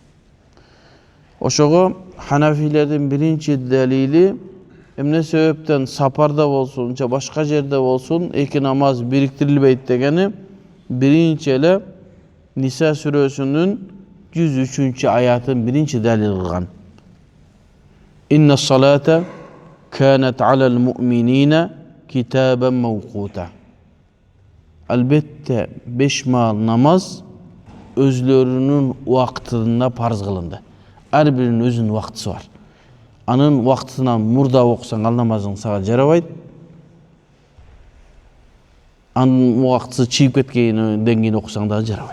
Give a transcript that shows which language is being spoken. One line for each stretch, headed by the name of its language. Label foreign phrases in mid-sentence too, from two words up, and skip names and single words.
Kyrgyz: Ошого Ханафилердин биринчи далили эмне себептен сапарда болсун, же башка жерде болсун, эки намаз бириктирилбейт дегени биринчи эле Ниса сүрөсүнүн 103 аятын биринчи далил кылган.
Arabic: إن الصلاة كانت على المؤمنين كتابا موقوتا.
Kyrgyz: Албетте 5 маал намаз өзлөрүнүн убактында парыз кылынды. Ар биринин өзүнүн убактысы бар. Анын убактынан мурда окусаң, ал намазың сага жарабайт. Анын убактысы чыйып кеткенден кийин окусаң да жарабайт.